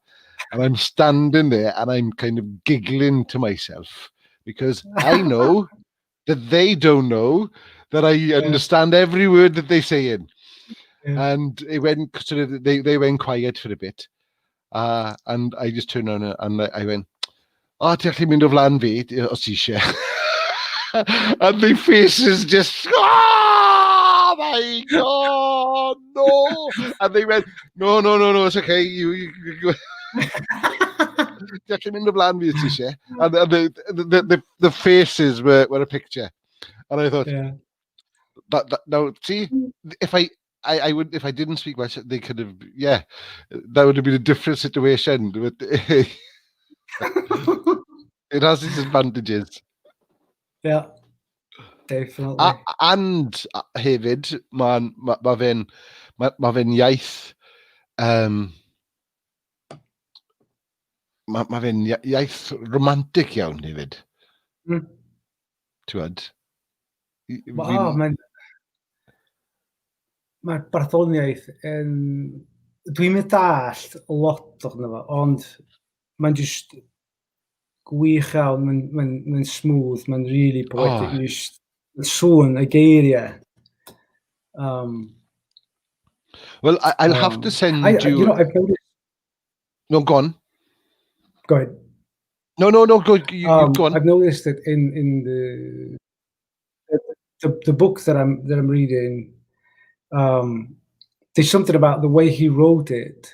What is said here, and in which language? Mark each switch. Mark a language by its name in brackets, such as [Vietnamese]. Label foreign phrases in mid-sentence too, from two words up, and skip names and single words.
[English] And I'm standing there and I'm kind of giggling to myself because I know that they don't know that I understand every word that they're saying. Yeah. And it went sort of they went quiet for a bit. And I just turned on and I went, [Welsh] ti'n gallu mynd o flan fi, os ti eisiau. [English] And the faces just, oh my God, no. And they went, no, it's okay. You go. [Welsh] Ti'n gallu mynd o flan fi, os ti eisiau. [English] And the faces were a picture. And I thought, that now, see, if I would, if I didn't speak Welsh, they could have, that would have been a different situation. But it has its advantages. Yeah, definitely. [Welsh] And hefyd, ma fe'n iaith, ma fe'n iaith romantic iawn hefyd. Ti'n gwybod? Mae'r barddoniaeth yn... Dwi'n mynd dallt lot o'na fo, ond mae'n just gwych iawn, mae'n smooth, mae'n [English] really poetic, [Welsh] mae'n sŵn y geiriau. [English] Well, I'll have to send you... I've noticed... No, go on. Go ahead. No, go, you go on. I've noticed that in the book that I'm reading, there's something about the way he wrote it.